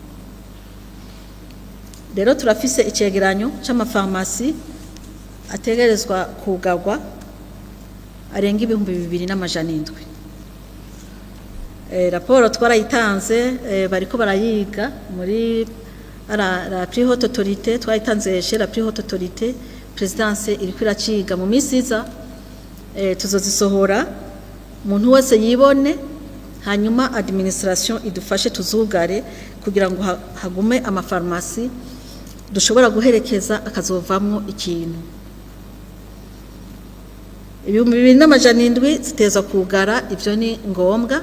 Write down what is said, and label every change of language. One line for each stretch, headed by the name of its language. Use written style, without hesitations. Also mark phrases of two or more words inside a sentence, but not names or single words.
Rundi: Rero turafise icegeranyo c'amafarmasi ategerezwa kugarwa arenga 2,200. Raporo twarayitanze bariko barayiga muri
French: la plus haute autorité,
Rundi: twayitanze
French: chez la plus haute autorité,
Rundi: présidence iriko iraciga mu minsi iza, tuzozisohora umuntu wese yibone, hanyuma administration idufashe tuzugare kugira ngo hagume amafarmasi dushobora guherekeza akazovamwo ikintu. 2,700 ziteza kugara, ivyo ni ngombwa.